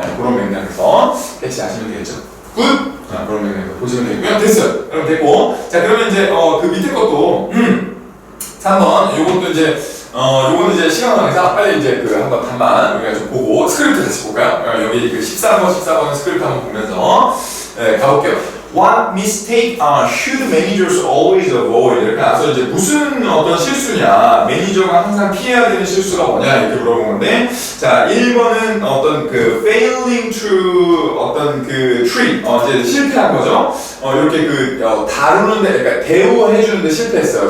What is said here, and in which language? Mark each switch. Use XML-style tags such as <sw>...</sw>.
<ko>네, 그런 맥락에서 캐치하시면 되겠죠. 굿! 그런 맥락에서 보시면 되고요. 됐어요. 그럼 됐고. 자, 그러면 이제 그 밑에 것도 3번, 요것도 이제, 요거는 이제 시간 관계상 빨리 이제 한번 단만 우리가 좀 보고, 스크립트 같이 볼까요? 여기 14번 스크립트 한번 보면서, 가볼게요.</ko> <en>What mistake should managers always avoid?</en> <ko>이렇게 나서 이제 무슨 어떤 실수냐, 매니저가 항상 피해야 되는 실수가 뭐냐, 이렇게 물어본 건데, 자, 1번은 어떤</ko> <en>failing to</en> <ko>어떤 tree, 이제 실패한 거죠. 이렇게 다루는데, 그러니까 대우해주는데 실패했어요.</ko>